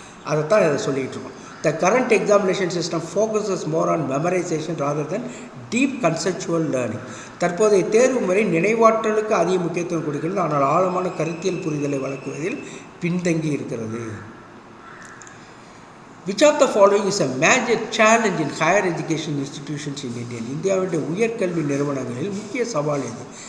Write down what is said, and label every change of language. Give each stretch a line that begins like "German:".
Tamil: அதைத்தான் சொல்லிகிட்டு இருக்கோம்.
English: The current examination system focuses more on memorisation rather then deep conceptual learning.
Tamil: தற்போதைய தேர்வு முறை நினைவாற்றலுக்கு அதிக முக்கியத்துவம் கொடுக்கிறது, ஆனால் ஆழமான கருத்தியல் புரிதலை வளர்க்குவதில் பின்தங்கி இருக்கிறது.
English: Which of the following is a major challenge in higher education institutions in India?
Tamil: இந்தியாவுடைய உயர்கல்வி நிறுவனங்களில் முக்கிய சவால் எது?